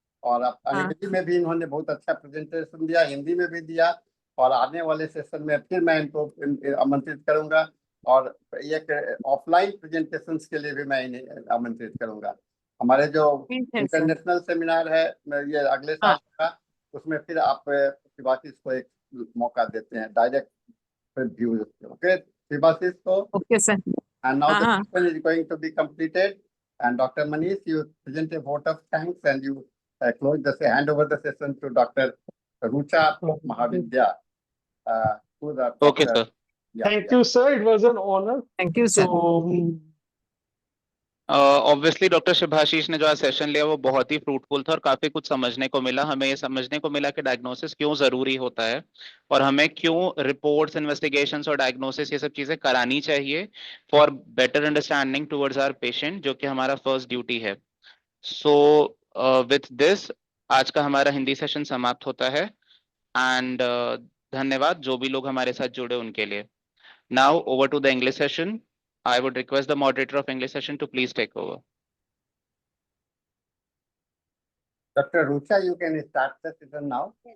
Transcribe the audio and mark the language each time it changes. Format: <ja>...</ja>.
<hi>और अंग्रेजी में भी इन्होंने बहुत अच्छा प्रेजेंटेशन दिया, हिंदी में भी दिया, और आने वाले सेशन में फिर मैं इनको आमंत्रित करूंगा, और एक ऑफलाइन प्रेजेंटेशंस के लिए भी मैं इन्हें आमंत्रित करूंगा। हमारे जो इंटरनेशनल सेमिनार है ये अगले साल का, उसमें फिर आप शिवाशीष को एक मौका देते हैं डायरेक्ट व्यू। ओके शिवाशीष को। Okay sir.</hi> <en>And now the session is going to be completed, and Dr. Manish, you present a vote of thanks, and you hand over the session to Dr. Rucha Mahavidya. Okay, sir. Thank you, sir. It was an honor. Thank you, sir.</en> <hi>Obviously doctor शुभाशीष ने जो आज session लिया वो बहुत ही fruitful था और काफी कुछ समझने को मिला। हमें ये समझने को मिला कि डायग्नोसिस क्यों जरूरी होता है और हमें क्यों रिपोर्ट्स, इन्वेस्टिगेशंस और डायग्नोसिस ये सब चीजें करानी चाहिए</hi> <en>for better understanding towards our patient,</en> <hi>जो कि हमारा फर्स्ट ड्यूटी है।</hi> <en>so with this</en> <hi>आज का हमारा हिंदी सेशन समाप्त होता है, एंड धन्यवाद जो भी लोग हमारे साथ जुड़े उनके लिए।</hi> <en>Now over to the English session. I would request the moderator of English session to please take over. Dr. Rucha, you can start the session now.</en>